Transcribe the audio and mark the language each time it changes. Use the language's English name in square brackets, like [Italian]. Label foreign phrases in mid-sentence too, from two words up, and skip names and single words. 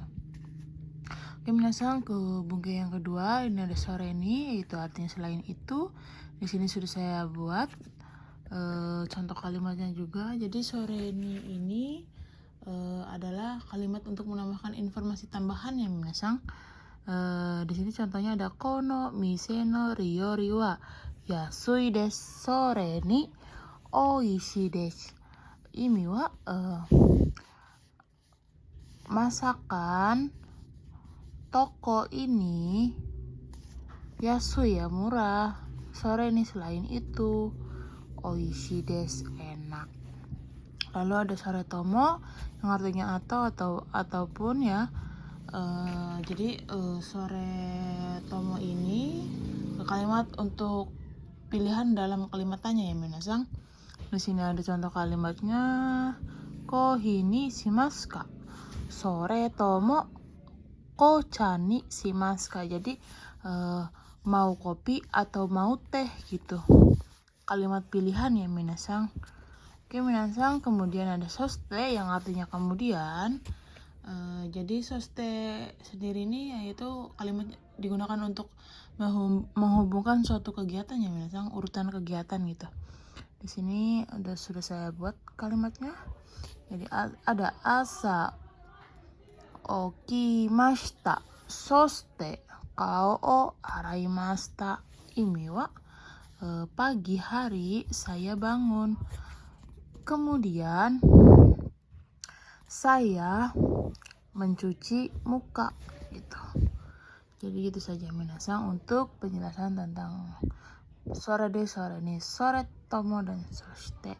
[Indonesian] Oke minasang, ke bunga yang kedua ini ada sore ini, yaitu artinya selain itu. Di sini sudah saya buat contoh kalimatnya juga. Jadi sore ini adalah kalimat untuk menambahkan informasi tambahan ya minasang. Di sini contohnya ada [Japanese] この店の料理は安いです、それにおいしいです. [Indonesian] Ini wa masakan toko ini yasui ya murah, sore ini selain itu [Japanese] おいしいです [Indonesian] enak. Lalu ada [Japanese] それとも [Indonesian] yang artinya ataupun ya. Jadi [Japanese] それとも [Indonesian] ini kalimat untuk pilihan dalam kalimat tanya ya minasang. Di sini ada contoh kalimatnya. [Japanese] コーヒーにしますか？それとも紅茶にしますか? [Indonesian] Jadi mau kopi atau mau teh gitu. Kalimat pilihan ya minasang. Oke minasang, kemudian ada soste yang artinya kemudian. Jadi soste sendiri ini yaitu kalimat digunakan untuk menghubungkan suatu kegiatan ya minasang, urutan kegiatan gitu. Di sini sudah saya buat kalimatnya. Jadi ada [Japanese] 朝起きましたそして顔を洗いました. [Indonesian] Ini wa pagi hari saya bangun, kemudian saya mencuci muka gitu. Jadi gitu saja minasang untuk penjelasan tentang [Japanese] それに, それとも [Indonesian] dan soste.